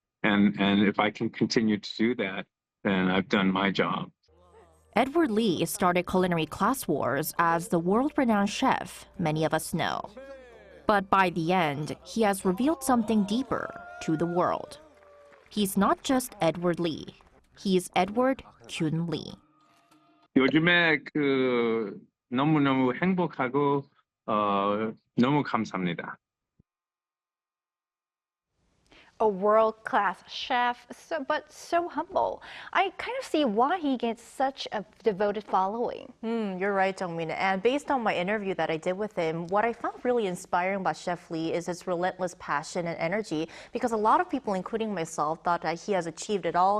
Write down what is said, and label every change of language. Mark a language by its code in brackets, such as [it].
[en] And if I can continue to do that, then I've done my job. Edward Lee started Culinary Class Wars as the world-renowned chef many of us know. But by the end, he has revealed something deeper to the world. He's not just Edward Lee. He's Edward Kyun Lee. [ko] 요즘에 너무너무 행복하고 너무 감사합니다. [en] A world-class chef, but so humble. I kind of see why he gets such a devoted following. You're right, Jung-min. And based on my interview that I did with him, what I found really inspiring about Chef Lee is his relentless passion and energy, because a lot of people, including myself, thought that he has achieved it all.